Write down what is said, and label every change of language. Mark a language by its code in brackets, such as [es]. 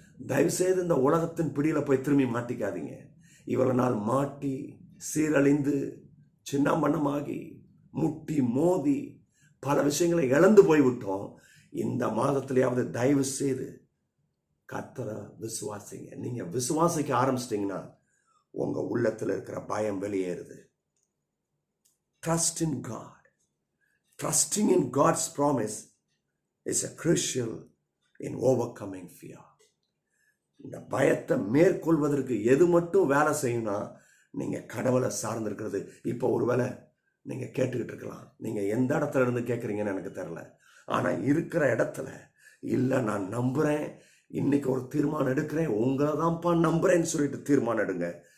[ta] தயவு செய்து இந்த உலகத்தின் பிடியில போய் திரும்பி மாட்டிக்காதீங்க. இவ்வளவு நாள் மாட்டி சீரழிந்து சின்னமண்ணமாகி முட்டி மோதி பல விஷயங்களை இழந்து போய்விட்டோம். இந்த மாதத்திலேயாவது தயவு செய்து கர்த்தரை விசுவாசிங்க. நீங்க விசுவாசிக்க ஆரம்பிச்சிட்டீங்கன்னா உங்க உள்ளத்துல இருக்கிற பயம் வெளியேறுது. [en] Trust in God. Trusting in God's promise is a crucial in overcoming fear. [ta] இந்த பயத்தை மேற்கொள்வதற்கு எது மட்டும் வேலை செய்யணும்னா நீங்க கடவுளை சார்ந்திருக்கிறது. இப்போ ஒருவேளை நீங்க கேட்டுக்கிட்டு இருக்கலாம், நீங்க எந்த இடத்துல இருந்து கேட்குறீங்கன்னு எனக்கு தெரியல. ஆனா இருக்கிற இடத்துல இல்லை நான் நம்புறேன், இன்னைக்கு ஒரு தீர்மானம் எடுக்கிறேன், உங்களை தான்ப்பா நம்புறேன்னு சொல்லிட்டு தீர்மானம் எடுங்க.